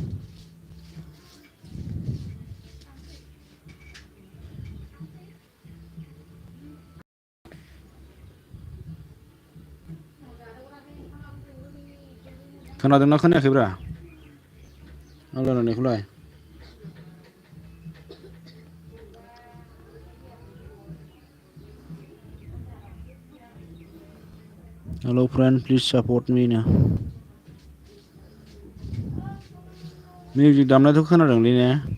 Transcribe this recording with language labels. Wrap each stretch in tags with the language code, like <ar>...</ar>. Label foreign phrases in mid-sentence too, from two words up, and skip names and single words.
<brx>खोनादोंना खोनायाखैब्रा आं रायलायनायखौलाय</brx> <en>Hello friend, please support me now.</en> <brx>Music दामनायथ' खोनादोंलै ने</brx>